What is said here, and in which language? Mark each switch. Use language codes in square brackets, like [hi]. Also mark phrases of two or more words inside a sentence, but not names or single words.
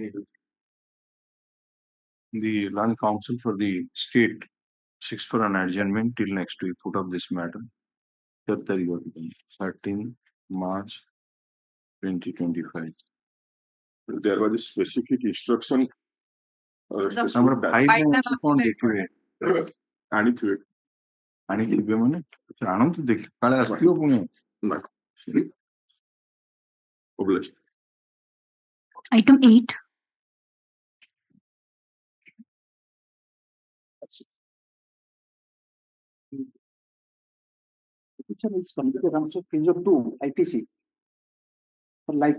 [en] The Land Counsel for the state seeks for an adjournment till next week. Put up this matter. 13 March 2025. There was a specific instruction. [or] Number 5 ଆଣିଥିବେ ମାନେ ଆଣନ୍ତୁ ଦେଖି କାଳେ ଆସିଥିବ ପୁଣି [en] Item 8. Is convicted on page 2 IPC for life.